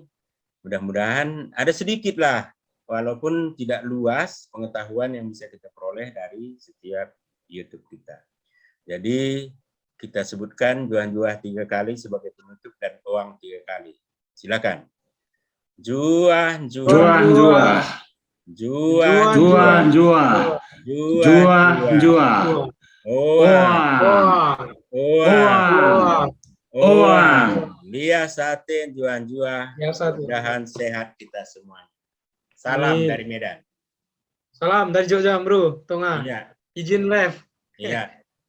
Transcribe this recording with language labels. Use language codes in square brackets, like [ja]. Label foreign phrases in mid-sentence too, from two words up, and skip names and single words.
[id] Mudah-mudahan ada sedikit lah, walaupun tidak luas, pengetahuan yang bisa kita peroleh dari setiap YouTube kita. Jadi kita sebutkan juah-juah 3 kali sebagai penutup dan uang 3 kali. Silakan. [btx] Juah, juah. Juah. Juah, Juah. Juah. Juah. Juah. Oang. [id] Lia Sate, juah-juah. Mudah-mudahan sehat kita semuanya. Salam dari Medan. Salam dari Jogja, Bro. Tengah. Iya. Izin live. Iya.